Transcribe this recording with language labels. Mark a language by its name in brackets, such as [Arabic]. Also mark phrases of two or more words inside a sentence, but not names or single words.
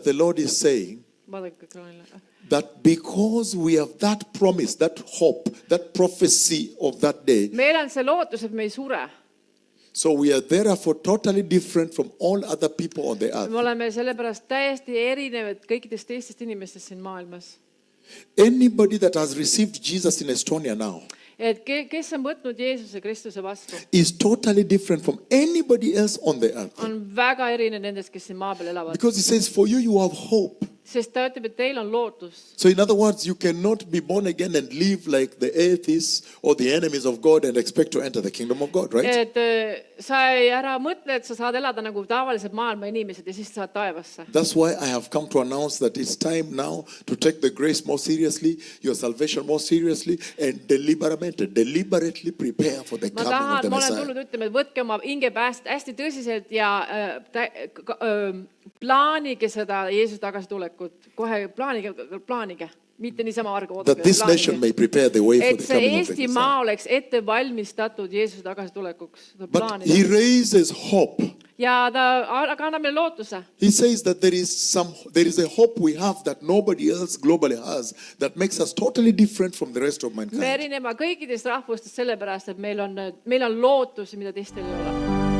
[English] the Lord is saying [Estonian] Vaadake ekraanile. [English] that because we have that promise, that hope, that prophecy of that day, [Estonian] Meil on see lootus, et me ei sure. [English] so we are therefore totally different from all other people on the earth. [Estonian] Me oleme sellepärast täiesti erinevad kõikidest teistest inimestest siin maailmas. [English] Anybody that has received Jesus in Estonia now [Estonian] Et kes on võtnud Jeesuse Kristuse vastu, [English] is totally different from anybody else on the earth. [Estonian] on väga erinev nendest, kes siin maa peal elavad. [English] Because he says, for you, you have hope. [Estonian] Sest ta ütleb, et teil on lootus. [English] So in other words, you cannot be born again and live like the atheists or the enemies of God and expect to enter the kingdom of God, right? [Estonian] Et sa ei ära mõtle, et sa saad elada nagu tavalised maailma inimesed ja siis saad taevasse. [English] That's why I have come to announce that it's time now to take the grace more seriously, your salvation more seriously, and deliberately prepare for the coming of the [Estonian] Ma olen [English] Messiah. [Estonian] tulnud ütlema, et võtke oma hingepääst hästi tõsiselt ja plaanige seda Jeesuse tagasitulekut. Kohe plaanige. Mitte niisama arga oodake. [English] That this nation may prepare the way for [Estonian] Et [English] the [Estonian] see [English] coming of the [Estonian] Eesti [English] Messiah. [Estonian] maa oleks ette valmistatud Jeesuse tagasitulekuks. [English] But he raises hope. [Estonian] Ja ta annab meile lootuse. [English] He says that there is a hope we have that nobody else globally has that makes us totally different from the rest of [Estonian] Me [English] mankind. [Estonian] erineme kõikidest rahvustest sellepärast, et meil on lootus, mida teistel ei ole.